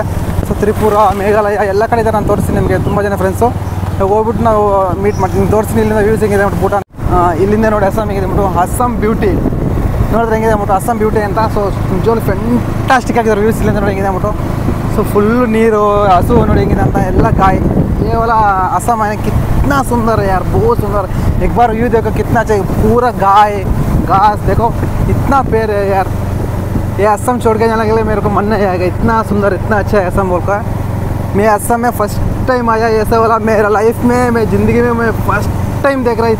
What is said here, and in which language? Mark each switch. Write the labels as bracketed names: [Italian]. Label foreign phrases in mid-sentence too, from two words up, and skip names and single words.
[Kannada] ಸೊ ತ್ರಿಪುರ, ಮೇಘಾಲಯ ಎಲ್ಲ ಕಡೆ ಇದ್ದಾರೆ. ನಾನು ತೋರಿಸ್ತೀನಿ ನಿಮಗೆ ತುಂಬ ಜನ ಫ್ರೆಂಡ್ಸು. ಹೋಗ್ಬಿಟ್ಟು ನಾವು ಮೀಟ್ ಮಾಡ್ತೀನಿ, ತೋರಿಸ್ತೀನಿ. ಇಲ್ಲಿಂದ ವ್ಯೂಸ್ ಹೆಂಗಿದೆ ಬಿಟ್ಟು ಭೂಟಾನ್, ಇಲ್ಲಿಂದ ನೋಡಿ ಅಸ್ಸಾಂ ಹೇಗಿದೆ ಬಿಟ್ಟು, ಅಸ್ಸಾಂ ಬ್ಯೂಟಿ ನೋಡಿದ್ರೆ ಹೆಂಗಿದೆ ಬಿಟ್ಟು ಅಸ್ಸಾಂ ಬ್ಯೂಟಿ ಅಂತ. ಸೊ ನಿಜವಾಗ್ಲೂ ಫ್ಯಾಂಟಾಸ್ಟಿಕ್ ಆಗಿದ್ದಾರೆ ವ್ಯೂಸ್. ಇಲ್ಲಿಂದ ನೋಡಿ ಹೆಂಗಿದೆ ಬಿಟ್ಟು. ಸೊ ಫುಲ್ಲು ನೀರು, ಹಸು ನೋಡಿ ಹೆಂಗಿದೆ ಅಂತ, ಎಲ್ಲ ಗಾಯ. [Hindi] ಕೇವಲ असम है, कितना सुंदर है यार, बहुत सुंदर. एक बार व्यू देखो कितना चाहिए, पूरा गाय घास देखो, इतना पेड़ है यार. ये असम छोड़ के जाने के लिए मेरे को मन नहीं आएगा. इतना सुंदर, इतना अच्छा है असम बोल का. मैं असम में [English] first time [Hindi] आया ऐसा वाला मेरा लाइफ में, मैं ज़िंदगी में मैं [English] first time [Hindi] देख रहा.